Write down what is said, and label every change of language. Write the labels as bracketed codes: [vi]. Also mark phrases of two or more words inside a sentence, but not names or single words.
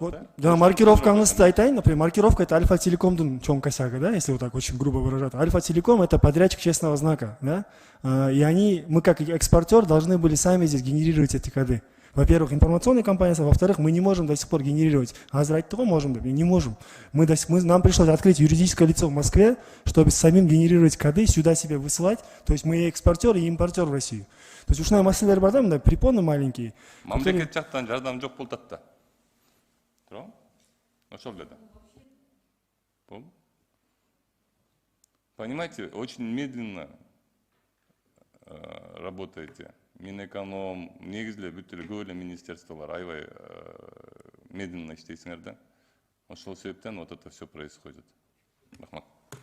[ru] Вот, да? [ky] да, маркировкаңызды айтайын, например, [ru] маркировка это [ky] Альфа Телекомдун чоң косяга, да, [ru] если вот так очень грубо выражать. Альфа Телеком это подрядчик честного знака, да, и мы как экспортер должны были сами здесь генерировать эти коды. Во-первых, информационная компания, во-вторых, мы не можем до сих пор генерировать. А того можем, не можем. Нам пришлось открыть юридическое лицо в Москве, чтобы самим генерировать коды, сюда себе высылать. То есть мы и экспортер, и импортер в Россию. То есть [ky] ушная маселелер бар да, мындай [ru] препоны маленькие. [ky] Мамлекет жактан жардам жок болуп атат да. Ошол эле да. [ru] Понимаете, очень медленно работаете. [ky] Минэконом, негизи эле бүт эле көп эле министерстволор аябай медленно иштейсиңер да. Ошол себептен [ru] вот это все происходит. [ky] Рахмат.